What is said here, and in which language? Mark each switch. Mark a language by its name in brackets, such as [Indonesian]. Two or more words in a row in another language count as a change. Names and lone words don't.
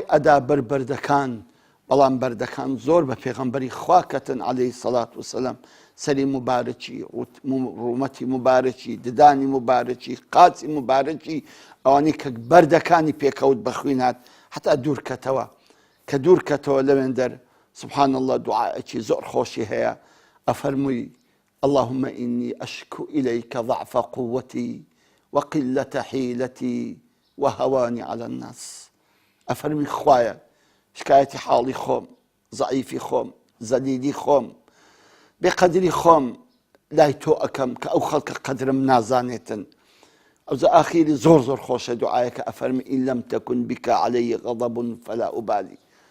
[Central Kurdish] ئەدا بەر بەردەکان، بەڵام بەردەکان زۆر بە پێغەمبەری خوا کەتن [Arabic] عەلەیهی سەڵات وەسەلام، [Central Kurdish] سەری مبارەکی، ڕوومەتی مبارەکی، ددانی مبارەکی، قاچی مبارەکی، ئەوانەی کە بەردەکانی پێکەوت بەخوێنات حتا دوورکەتەوە، کە دوورکەتەوە لەوێن دەر [Arabic] سبحان الله [Central Kurdish] دوعاءکی زۆر خۆشی هەیە، ئەفەرمووی [Arabic] اللهم إني أشكو إليك ضعف قوتي وقلة حيلتي وهواني على الناس. [Central Kurdish] ئەفەرمی خوایە شکایەتی حاڵی خۆم، زەعیفی خۆم، زەلیلی خۆم، بێقەدری خۆم لای تۆ ئەکەم کە ئەو خەڵکە قەدرم نازانێتن. ئەوجا ئاخیری زۆر زۆر خۆشە دوعایەکە ئەفەرمی [Arabic] ئین لەم تەکن بیکە عەلەیە غەضەب فەلا ئوبالی.